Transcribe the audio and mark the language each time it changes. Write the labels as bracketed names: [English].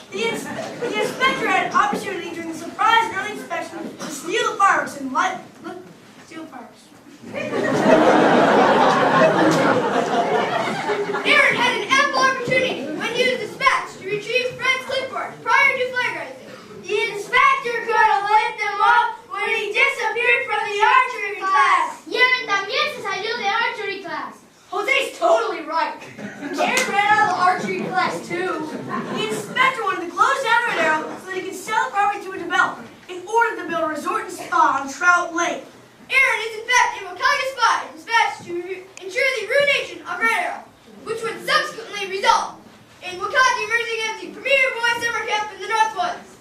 [English] The inspector had an opportunity during the surprise early inspection to steal the fireworks and steal the fireworks. Aaron had an ample opportunity when he was dispatched to retrieve Fred's clipboard prior to flag raising. The inspector could have lit them up when he disappeared from the archery class. [Spanish] Y Aaron también se salió de [English] archery class. Jose's totally right. Aaron ran out of the archery class too. The inspector wanted to close down Red Arrow so that he could sell the property to a developer in order to build a resort and spa on Trout Lake. Aaron is in fact a Wakanda spy dispatched to ensure the ruination of Red Arrow, which would subsequently result in Wakanda emerging as the premier boy summer camp in the North Woods.